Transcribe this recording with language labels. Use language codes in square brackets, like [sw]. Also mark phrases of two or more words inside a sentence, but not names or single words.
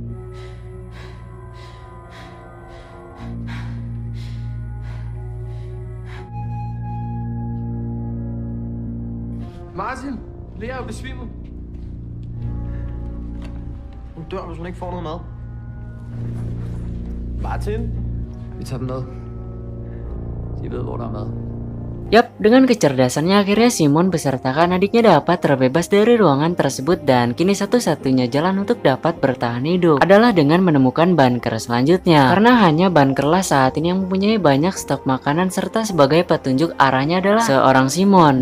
[da] Martin! Lea er jo besvimet. Hun dør, hvis hun ikke får noget mad. Martin! Vi tager dem med. De ved, hvor der er mad. [id] Yap, dengan kecerdasannya akhirnya Simon besertakan adiknya dapat terbebas dari ruangan tersebut dan kini satu-satunya jalan untuk dapat bertahan hidup adalah dengan menemukan bunker selanjutnya. Karena hanya bunkerlah saat ini yang mempunyai banyak stok makanan serta sebagai petunjuk arahnya adalah seorang Simon.